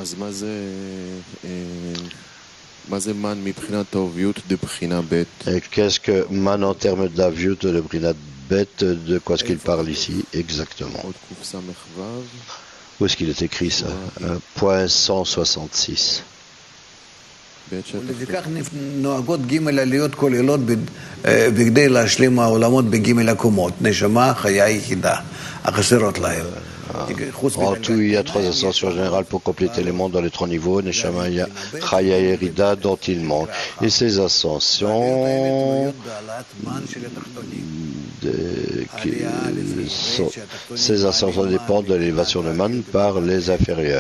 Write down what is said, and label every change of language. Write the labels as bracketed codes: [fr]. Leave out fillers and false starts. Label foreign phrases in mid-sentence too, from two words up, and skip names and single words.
[fr] Et qu'est-ce que man en termes d'aviut de [he] בחינת בית, [fr] de quoi est-ce qu'il parle ici exactement? Où est-ce qu'il est écrit ça? Point 166. [he] ולפיכך נוהגות ג' עליות כוללות בכדי להשלים העולמות בג' הקומות, נשמה, חיה יחידה, החסרות להם. [fr] En tout, il y a trois ascensions générales pour compléter les mondes dans les trois niveaux, Neshama, Chaya et Yerida, dont il manque. Et ces ascensions dépendent de l'élévation de Man par les inférieurs.